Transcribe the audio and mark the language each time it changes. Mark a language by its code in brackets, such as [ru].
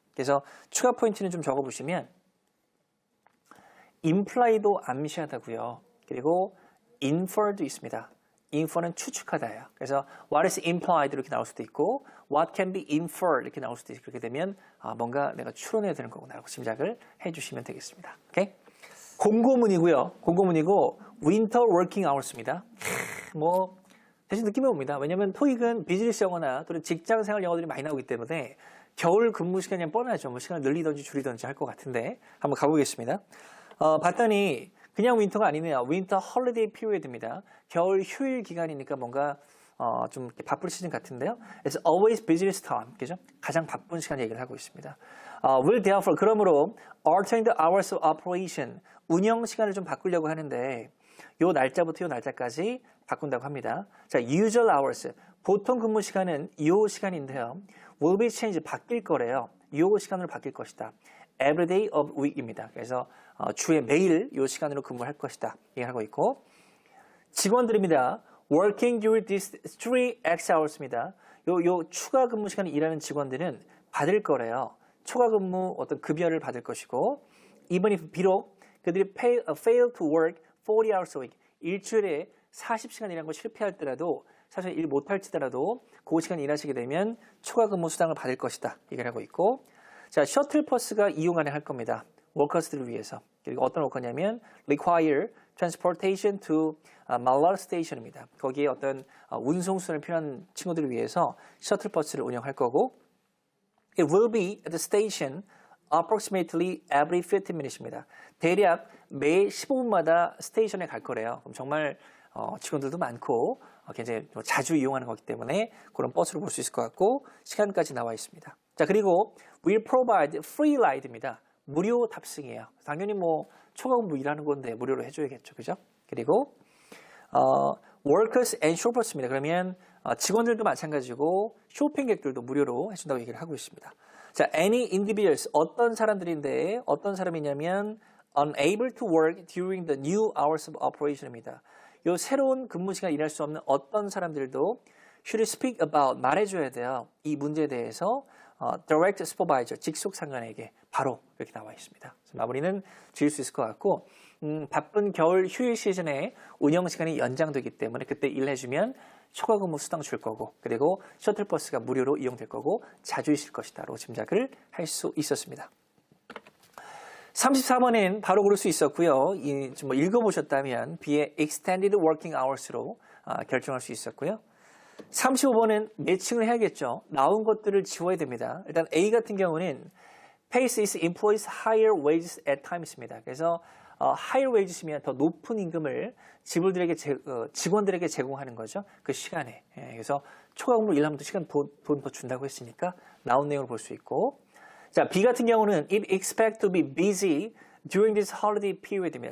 [ko] 그래서 추가 포인트는 좀 적어보시면 imply도 암시하다고요. 그리고 infer도 있습니다. infer는 추측하다예요. 그래서 [en] what is implied [ko] 이렇게 나올 수도 있고 [en] what can be inferred [ko] 이렇게 나올 수도 있고 그렇게 되면 뭔가 내가 추론해야 되는 거구나라고 짐작을 해주시면 되겠습니다. 오케이? 공고문이고요. [en] 공고문이고 winter working hours입니다. [ko] 뭐 대신 느낌이 옵니다. 왜냐하면 토익은 비즈니스 영어나 또는 직장생활 영어들이 많이 나오기 때문에 겨울 근무 시간이 뻔하죠. 뭐 시간을 늘리든지 줄이든지 할 것 같은데 한번 가보겠습니다. 봤더니 그냥 윈터가 아니네요. 윈터 홀리데이 피리어드입니다. 겨울 휴일 기간이니까 뭔가 좀 이렇게 바쁠 시즌 같은데요. [en] It's always busiest time. [ko] 그죠? 가장 바쁜 시간 얘기를 하고 있습니다. [en] Will therefore [ko] 그러므로 [en] altering the hours of operation [ko] 운영 시간을 좀 바꾸려고 하는데 요 날짜부터 요 날짜까지 바꾼다고 합니다. 자, [en] usual hours [ko] 보통 근무 시간은 요 시간인데요. [en] will be changed [ko] 바뀔 거래요. 요 시간으로 바뀔 것이다. [en] Every day of week입니다. [ko] 그래서 주에 매일 이 시간으로 근무할 것이다. 얘기하고 있고 직원들입니다. [en] Working during these 3X hours입니다. [ko] 요 추가 근무 시간에 일하는 직원들은 받을 거래요. 초과 근무 어떤 급여를 받을 것이고 [en] even if [ko] 비록 그들이 [en] fail to work 40 hours a week [ko] 일주일에 40시간 일한 거 실패할더라도 사실 일 못할지더라도 그 시간 일하시게 되면 초과 근무 수당을 받을 것이다. 얘기를 하고 있고 자, 셔틀버스가 이용 가능할 겁니다. 워커스들을 위해서. 그리고 어떤 워커냐면 [en] require transportation to Mallar station입니다. [ko] 거기에 어떤 운송수단을 필요한 친구들을 위해서 셔틀버스를 운영할 거고 [en] It will be at the station approximately every 15 minutes입니다. [ko] 대략 매 15분마다 스테이션에 갈 거래요. 그럼 정말 직원들도 많고 굉장히 자주 이용하는 거기 때문에 그런 버스를 볼 수 있을 것 같고 시간까지 나와 있습니다. 자, 그리고 [en] will provide free ride입니다. [ko] 무료 탑승이에요. 당연히 뭐 초과 근무 일하는 건데 무료로 해줘야겠죠, 그죠? [en] 그리고 workers and shoppers입니다. [ko] 그러면 직원들도 마찬가지고 쇼핑객들도 무료로 해준다고 얘기를 하고 있습니다. [en] 자, any individuals [ko] 어떤 사람들인데 어떤 사람이냐면 [en] unable to work during the new hours of operation입니다. [ko] 요 새로운 근무 시간 일할 수 없는 어떤 사람들도 [en] should speak about [ko] 말해줘야 돼요. 이 문제에 대해서 [en] direct supervisor [ko] 직속 상관에게 바로 이렇게 나와 있습니다. 마무리는 지을 수 있을 것 같고 바쁜 겨울 휴일 시즌에 운영 시간이 연장되기 때문에 그때 일해주면 초과 근무 수당 줄 거고 그리고 셔틀버스가 무료로 이용될 거고 자주 있을 것이다 라고 짐작을 할 수 있었습니다. 34번은 바로 고를 수 있었고요. 좀 읽어보셨다면 B의 [en] extended working hours [ko] 로 결정할 수 있었고요. 35번은 매칭을 해야겠죠. 나온 것들을 지워야 됩니다. 일단 A 같은 경우는 [en] pays its employees higher wages at times입니다. [ko] 그래서 [en] higher wages [ko] 이면 더 높은 임금을 직원들에게 제공하는 거죠. 그 시간에. [en] 그래서 초과 근무 일하면 시간 돈 더 준다고 했으니까 나온 내용을 볼 수 있고 [ko] 자, B 같은 경우는 [en] it expect to be busy during this holiday period입니다.